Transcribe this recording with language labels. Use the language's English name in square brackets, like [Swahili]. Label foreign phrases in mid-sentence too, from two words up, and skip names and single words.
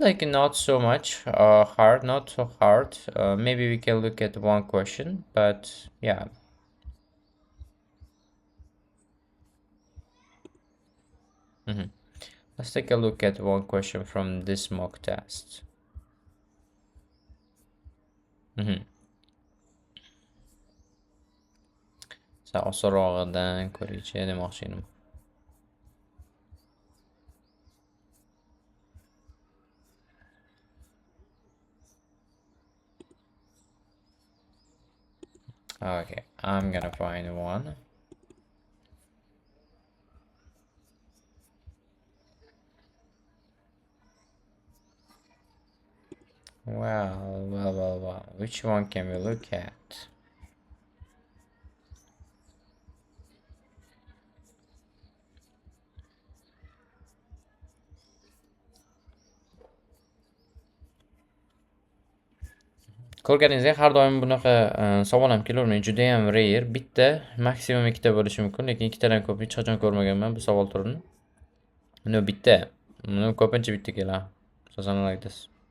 [English] Like, not so much hard, not so hard. Maybe we can look at one question, but yeah. Let's take a look at one question from this mock test. [Uzbek] Osonrog'idan ko'raychi demoqchi edim. [English] Okay, I'm gonna find one. Well. Which one can we look at? [Uzbek] Ko'rganingizdek, har doim bunaqa savol ham kelavermaydi, juda ham rare. Bitta, maksimum ikkita bo'lishi mumkin, lekin ikkitadan ko'p hech qachon ko'rmaganman bu savol turini. No, bitta. Ko'pincha bitta keladi. [English] Something like this.